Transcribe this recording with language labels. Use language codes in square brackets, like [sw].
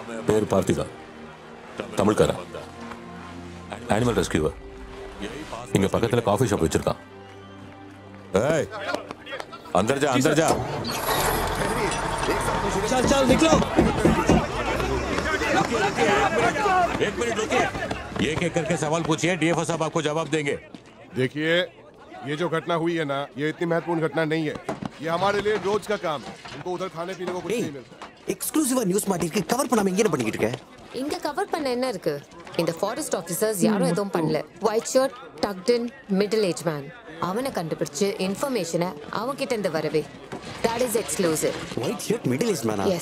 [ta] பேர் பார்த்திகா, தமிழ்காரன், [en] Animal rescuer. [ta] இங்க பக்கத்துல காஃபி ஷாப் வச்சிருக்கான். [hi] ஏய், अंदर जा, अंदर जा. चल चल निकलो. एक मिनट रुकिए. एक एक करके सवाल पूछिए, डीएफओ साहब आपको जवाब देंगे. देखिए, ये जो घटना हुई है ना, ये इतनी महत्वपूर्ण घटना नहीं है. ये हमारे लिए रोज का काम है. उनको उधर खाने पीने को कुछ नहीं मिलता. [ta] எக்ஸ்க்ளூசிவா நியூஸ் மாட்டிருக்கு. கவர் பண்ணாம இங்க என்ன பண்ணிட்டு இருக்க? இங்க கவர் பண்ண என்ன இருக்கு? இந்த ஃபாரஸ்ட் ஆபீசர்ஸ் யாரும் எதுவும் பண்ணல. [en] White shirt, tucked in, middle age man. [ta] அவனை கண்டுபிடிச்சு இன்ஃபர்மேஷனை அவன் கிட்ட இருந்து வரவே. [en] That is exclusive. White shirt, middle age மேனா?